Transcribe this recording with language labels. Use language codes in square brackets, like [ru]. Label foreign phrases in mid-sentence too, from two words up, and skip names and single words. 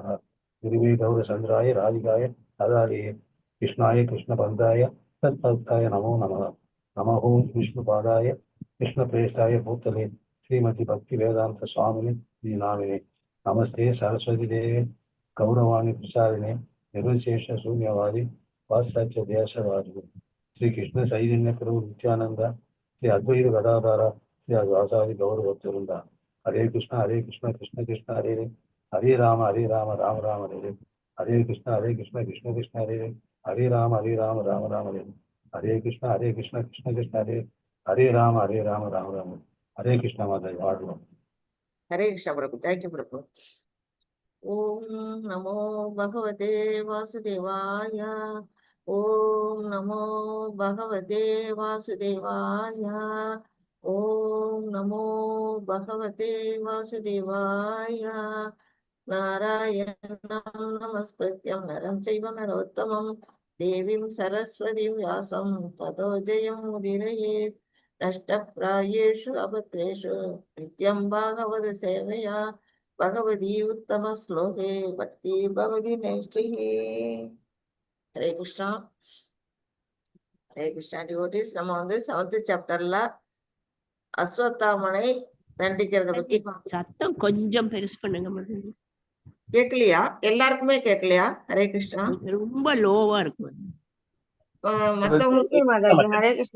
[sa] गुरवे गौर चन्द्राय राधिकाय अधारिये कृष्णाय कृष्ण बन्धाय तद्भक्ताय नमो नमः. नमो विष्णु पादाय कृष्ण प्रेष्ठाय भूतले श्रीमति भक्ति वेदान्त स्वामिनि श्री नामिने. नमस्ते सरस्वति देवे गौरवाणी प्रचारिणे निर्विशेष शून्यवादी वात्सल्य देशवादी श्री कृष्ण चैतन्य प्रभु नित्यानंद श्री अद्वैत गदाधर श्री वासादि गौरवृंद. हरे कृष्ण कृष्ण कृष्ण हरे हरे राम राम राम हरे हरे कृष्ण कृष्ण कृष्ण हरे हरे राम राम राम हरे हरे कृष्ण कृष्ण कृष्ण हरे हरे राम राम राम हरे कृष्ण [hi] माता जी. [sa] हरे कृष्ण प्रभु. [en] thank you [sa] प्रभु. ओम नमो भगवते वासुदेवाय. ओम नमो भगवते वासुदेवाय. ओम नमो भगवते वासुदेवाय. नारायणं नमस्कृत्यं नरं चैव नरोत्तमं देवीं सरस्वतीं व्यासं ततो जयमुदीरयेत्. नष्टप्रायेषु अभद्रेषु नित्यं भागवत सेवया भगवती उत्तम श्लोके भक्ति भवति नैष्ठिः. हरे कृष्णा. हरे कृष्णा डिवोटीஸ். [ta] நம்ம 7th சாப்டர்ல அஸ்வத்தாமனை தண்டிக்கிறத பத்தி சத்தம் கொஞ்சம் பெருசு பண்ணுங்க. கேட்கலையா? எல்லாருக்குமே கேட்கலையா? ஹரே கிருஷ்ணா. ரொம்ப லோவா இருக்கு. மத்தவங்களுக்கு ஹரே கிருஷ்ணா.